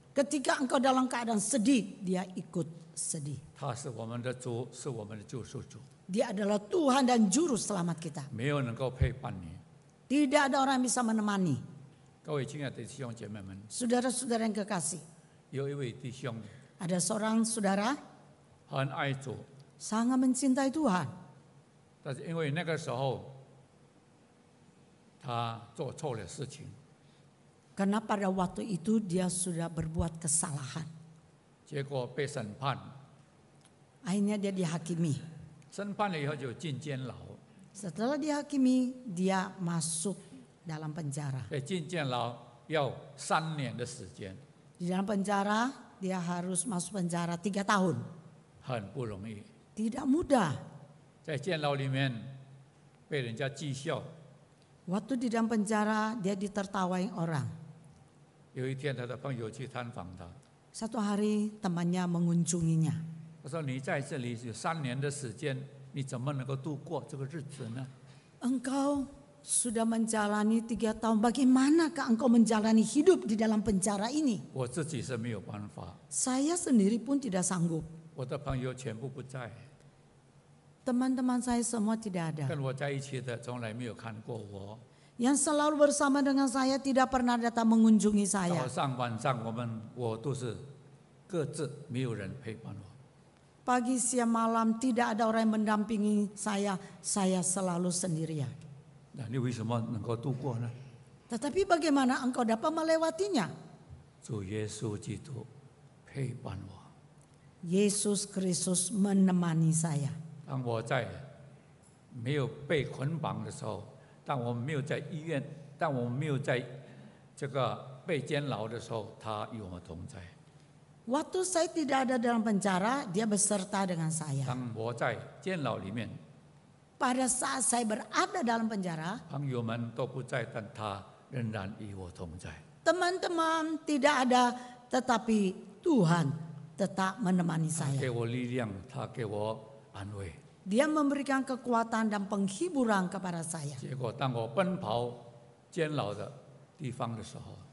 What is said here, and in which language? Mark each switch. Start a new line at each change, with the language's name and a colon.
Indonesian: Ketika engkau dalam keadaan sedih, dia ikut sedih.
Chinese: 他是我们的主，是我们的救赎主，
Indonesian: Dia adalah Tuhan dan Juru Selamat kita.
Chinese: 没有能够陪伴你。
Indonesian: Tidak ada orang yang bisa menemani.
Chinese: 各位亲爱的弟兄姐妹们，
Indonesian: Saudara-saudara yang kekasih,
Chinese: 有一位弟兄
Indonesian: ada seorang saudara
Chinese: 很爱主，
Indonesian: sangat mencintai Tuhan.
Chinese: 但是因为那个时候他做错了事情，
Indonesian: Karena pada waktu itu dia sudah berbuat kesalahan.
Chinese: 结果被审判，
Indonesian: Akhirnya dia dihakimi.
Chinese: 审判了以后就进监牢，
Indonesian: Setelah dihakimi, dia masuk dalam penjara.
Chinese: 在进监牢要3年的时间，
Indonesian: Di dalam penjara, dia harus masuk penjara 3 tahun.
Chinese: 很不容易。
Indonesian: Tidak mudah.
Chinese: 在监牢里面被人家讥笑，
Indonesian: Waktu di dalam penjara, dia ditertawain orang.
Chinese: 有一天他的朋友去探访他，
Indonesian: Satu hari temannya mengunjunginya.
Chinese: 他说：“你在这里有3年的时间，你怎么能够度过这个日子呢？
Indonesian: Engkau sudah menjalani 3 tahun. Bagaimanakah engkau menjalani hidup di dalam penjara ini?
Chinese: 我自己是没有办法，
Indonesian: Saya sendiri pun tidak sanggup.
Chinese: 我的朋友全部不在，
Indonesian: Teman-teman saya semua tidak ada.
Chinese: 跟我在一起的从来没有看过我。
Indonesian: Yang selalu bersama dengan saya tidak pernah datang mengunjungi
Chinese: 早
Indonesian: saya.
Chinese: 上晚上我都是各自，没有人陪伴我。
Indonesian: Pagi, siang, malam tidak ada orang yang mendampingi saya. Saya selalu sendirian.
Chinese: 那你为什么能够度过呢？
Indonesian: Tetapi bagaimana engkau dapat melewatinya?
Chinese: 主耶稣基督陪伴我。
Indonesian: Yesus Kristus menemani saya.
Chinese: 当我在没有被捆绑的时候，当我们没有在医院，当我们没有在这个被监牢的时候，他与我们同在。
Indonesian: Waktu saya tidak ada dalam penjara, dia beserta dengan saya.
Chinese: 当我在监牢里面，
Indonesian: Pada saat saya berada dalam penjara,
Chinese: 朋友们都不在，但他仍然与我同在。
Indonesian: teman-teman tidak ada, tetapi Tuhan tetap menemani
Chinese: 他
Indonesian: saya.
Chinese: 给我力量，他给我安慰。
Indonesian: Dia memberikan kekuatan dan penghiburan kepada saya.
Chinese: 结果当我奔跑监牢的地方的时候，